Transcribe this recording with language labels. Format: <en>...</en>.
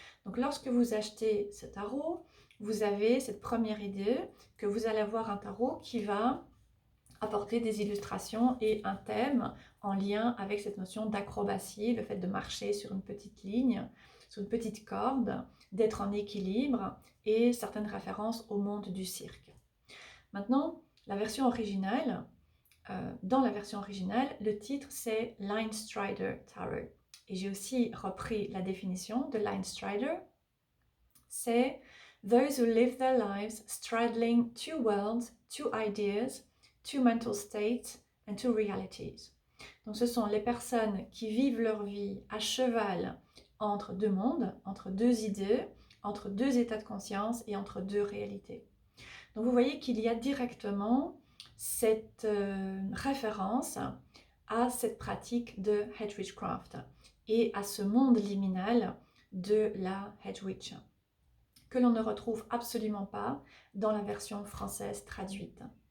<fr>Donc lorsque vous achetez ce tarot, vous avez cette première idée que vous allez avoir un tarot qui va apporter des illustrations et un thème en lien avec cette notion d'acrobatie, le fait de marcher sur une petite ligne, sur une petite corde, d'être en équilibre et certaines références au monde du cirque. Maintenant, la version originale, dans la version originale, le titre c'est Line Strider Tarot. Et j'ai aussi repris la définition de Line Strider. C'est</fr> <en>Those who live their lives straddling two worlds, two ideas, two mental states and two realities.</en> <fr>Donc ce sont les personnes qui vivent leur vie à cheval entre deux mondes, entre deux idées, entre deux états de conscience et entre deux réalités. Donc vous voyez qu'il y a directement cette référence à cette pratique de Hedge Witchcraft et à ce monde liminal de la Hedge Witch que l'on ne retrouve absolument pas dans la version française traduite.</fr>